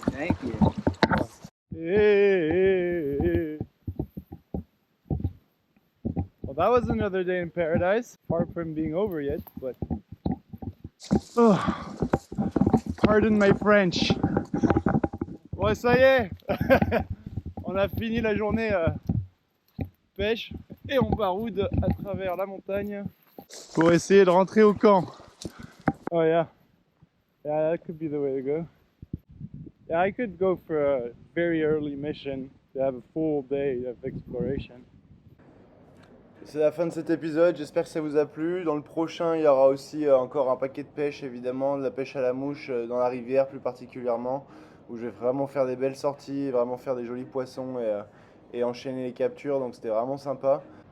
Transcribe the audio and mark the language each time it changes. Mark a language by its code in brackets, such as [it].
[en] Great, thank you. Hey. Well, that was another day in paradise. Far from being over yet, but oh, pardon my French. [fr] Ouais, ça y est. On a fini la journée pêche et on baroude à travers la montagne pour essayer de rentrer au camp. [en] Oh yeah. Yeah, that could be the way to go. Yeah, I could go for a very early mission to have a full day of exploration. [fr] C'est la fin de cet épisode, j'espère que ça vous a plu. Dans le prochain, il y aura aussi encore un paquet de pêche, évidemment, de la pêche à la mouche dans la rivière plus particulièrement, où je vais vraiment faire des belles sorties, vraiment faire des jolis poissons et enchaîner les captures, donc c'était vraiment sympa.